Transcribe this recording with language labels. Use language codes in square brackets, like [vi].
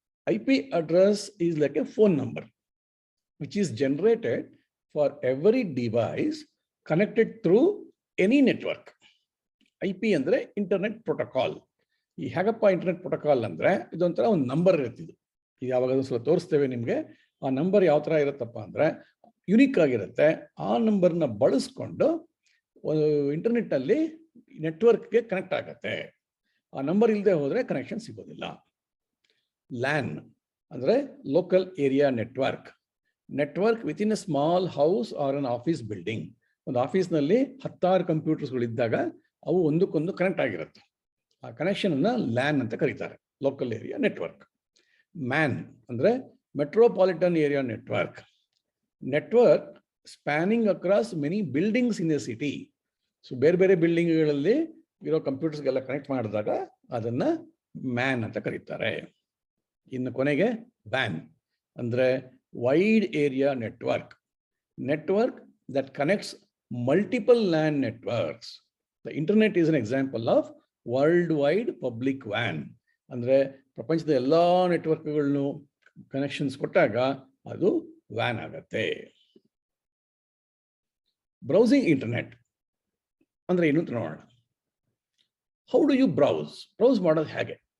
[en] IP address is like a phone number, which is generated for every device connected through any network. [kn] IP ಅಂದ್ರೆ internet protocol. ಈ ಹೇಗಪ್ಪ internet protocol ಅಂದ್ರೆ ಇದೊಂಥರ ಒಂದು number ಇರುತ್ತಿದ್ದು. ಇದು ಯಾವಾಗ ಸ್ವಲ್ಪ ತೋರಿಸ್ತೇವೆ ನಿಮಗೆ. ಆ ನಂಬರ್ ಯಾವ ತರ ಇರುತ್ತಪ್ಪ ಅಂದ್ರೆ ಯುನಿಕ್ ಆಗಿರುತ್ತೆ. ಆ ನಂಬರ್ನ ಬಳಸ್ಕೊಂಡು ಇಂಟರ್ನೆಟ್ ಅಲ್ಲಿ ನೆಟ್ವರ್ಕ್ಗೆ ಕನೆಕ್ಟ್ ಆಗುತ್ತೆ. ಆ ನಂಬರ್ ಇಲ್ಲದೆ ಹೋದ್ರೆ ಕನೆಕ್ಷನ್ ಸಿಗೋದಿಲ್ಲ. LAN ಅಂದ್ರೆ local area network. [en] Network with in a small house or an office building. [kn] ಒಂದು ಆಫೀಸ್ನಲ್ಲಿ 10 ಕಂಪ್ಯೂಟರ್ಸ್ಗಳು ಇದ್ದಾಗ ಅವು ಒಂದಕ್ಕೊಂದು ಕನೆಕ್ಟ್ ಆಗಿರುತ್ತೆ. ಆ ಕನೆಕ್ಷನ್ ಅನ್ನ LAN ಅಂತ ಕರೀತಾರೆ, ಲೋಕಲ್ ಏರಿಯಾ ನೆಟ್ವರ್ಕ್. MAN ಅಂದ್ರೆ metropolitan area network. [en] Network spanning across many buildings in a city. [kn] So ಬೇರೆ ಬೇರೆ ಬಿಲ್ಡಿಂಗ್ಗಳಲ್ಲಿ ಇರೋ ಕಂಪ್ಯೂಟರ್ಸ್ಗೆಲ್ಲ ಕನೆಕ್ಟ್ ಮಾಡಿದಾಗ ಅದನ್ನ MAN ಅಂತ ಕರೀತಾರೆ. ಇನ್ನು ಕೊನೆಗೆ WAN ಅಂದ್ರೆ wide area network. [en] Network that connects multiple LAN networks. The internet is an example of worldwide public WAN. [kn] ಅಂದ್ರೆ ಪ್ರಪಂಚದ ಎಲ್ಲಾ ನೆಟ್ವರ್ಕ್ಗಳನ್ನು ಕನೆಕ್ಷನ್ಸ್ ಕೊಟ್ಟಾಗ ಅದು WAN ಆಗುತ್ತೆ. ಬ್ರೌಸಿಂಗ್ ಇಂಟರ್ನೆಟ್ ಅಂದ್ರೆ ಏನು ಅಂತ ನೋಡೋಣ. [en] How do you browse? [kn] Browse ಮಾಡೋದು ಹೇಗೆ?